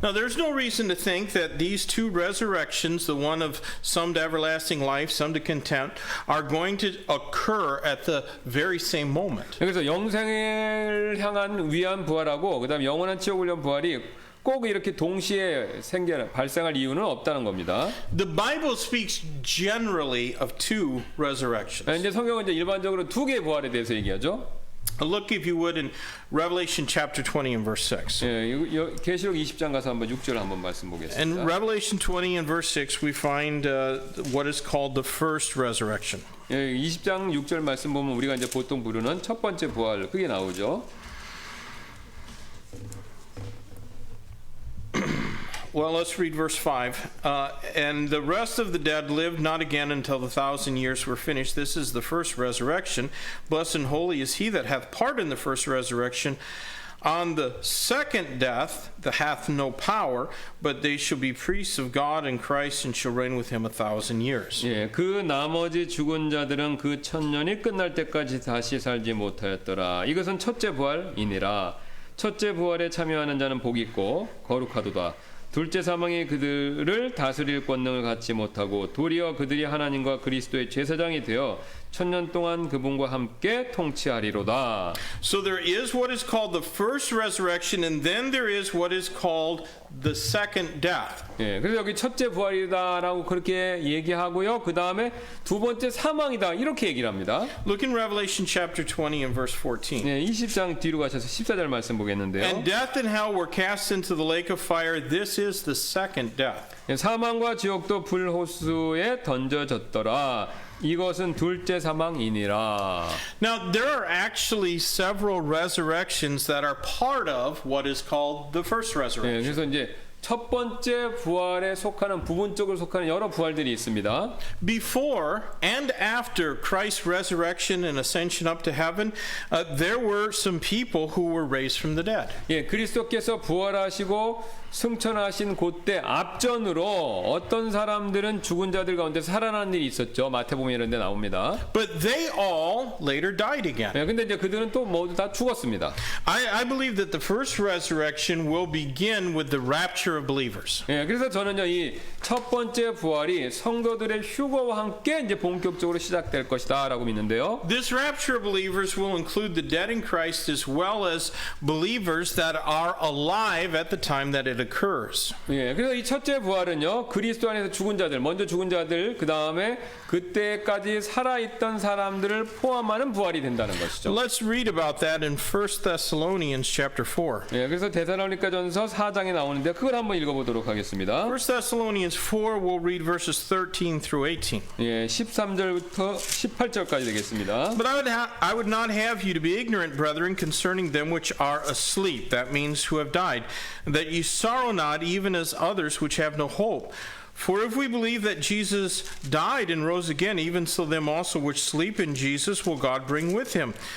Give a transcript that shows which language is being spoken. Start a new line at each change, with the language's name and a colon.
English: Now there's no reason to think that these two resurrections, the one of some to everlasting life, some to contempt, are going to occur at the very same moment.
Korean: 그래서 영생을 향한 위한 부활하고 그다음 영원한 치욕을 위한 부활이 꼭 이렇게 동시에 발생할 이유는 없다는 겁니다.
English: The Bible speaks generally of two resurrections.
Korean: 이제 성경은 이제 일반적으로 두 개의 부활에 대해서 얘기하죠.
English: Look, if you would, in Revelation chapter 20 and verse 6.
Korean: 예, 계시록 20장 가서 한번 6절 한번 말씀
English: In
Korean: 보겠습니다.
English: Revelation 20 and verse 6, we find what is called the first resurrection.
Korean: 예, 20장 6절 말씀 보면 우리가 이제 보통 부르는 첫 번째 부활 그게 나오죠.
English: Well, let's read verse 5. And the rest of the dead lived not again until the 1,000 years were finished. This is the first resurrection. Blessed and holy is he that hath part in the first resurrection. On the second death, that hath no power, but they shall be priests of God and Christ, and shall reign with him 1,000 years.
Korean: 예, 그 나머지 죽은 자들은 그 천년이 끝날 때까지 다시 살지 못하였더라. 이것은 첫째 부활이니라. 첫째 부활에 참여하는 자는 복이 있고 거룩하도다. 둘째 사망이 그들을 다스릴 권능을 갖지 못하고 도리어 그들이 하나님과 그리스도의 제사장이 되어 천년 동안 그분과 함께 통치하리로다.
English: So there is what is called the first resurrection, and then there is what is called the second death.
Korean: 예, 그래서 여기 첫째 부활이다라고 그렇게 얘기하고요. 그 다음에 두 번째 사망이다 이렇게 얘기를 합니다.
English: Look in Revelation chapter 20 and verse 14.
Korean: 예, 20장 뒤로 가셔서 14절 말씀 보겠는데요.
English: And death and hell were cast into the lake of fire. This is the second death.
Korean: 예, 사망과 지옥도 불호수에 던져졌더라. 이것은 둘째 사망이니라.
English: Now, there are actually several resurrections that are part of what is called the first
Korean: 예,
English: resurrection.
Korean: 그래서 이제 첫 번째 부활에 속하는 부분적으로 속하는 여러 부활들이 있습니다.
English: Before and after Christ's resurrection and ascension up to heaven, there were some people who were raised from the dead.
Korean: 예, 그리스도께서 부활하시고 승천하신 그때 앞전으로 어떤 사람들은 죽은 자들 가운데 살아난 일이 있었죠. 마태복음 이런 데 나옵니다.
English: But they all later died again.
Korean: 예, 근데 이제 그들은 또 모두 다 죽었습니다.
English: I believe that the first resurrection will begin with the rapture of believers.
Korean: 예, 그래서 저는요, 이 첫 번째 부활이 성도들의 휴거와 함께 이제 본격적으로 시작될 것이다라고 믿는데요.
English: This rapture of believers will include the dead in Christ as well as believers that are alive at the time that it occurs.
Korean: 예, 그래서 이 첫째 부활은요, 그리스도 안에서 죽은 자들, 먼저 죽은 자들, 그 다음에 그때까지 살아있던 사람들을 포함하는 부활이 된다는 것이죠.
English: Let's read about that in 1 Thessalonians chapter 4.
Korean: 예, 그래서 데살로니가전서 4장에 나오는데 그걸 한번 읽어보도록 하겠습니다.
English: 1 Thessalonians 4, we'll read verses 13 through 18.
Korean: 예, 13절부터 18절까지 되겠습니다.
English: But I would not have you to be ignorant, brethren, concerning them which are asleep. That means who have died. That you sorrow not, even as others which have no hope. For if we believe that Jesus died and rose again, even so them also which sleep in Jesus will God bring with him.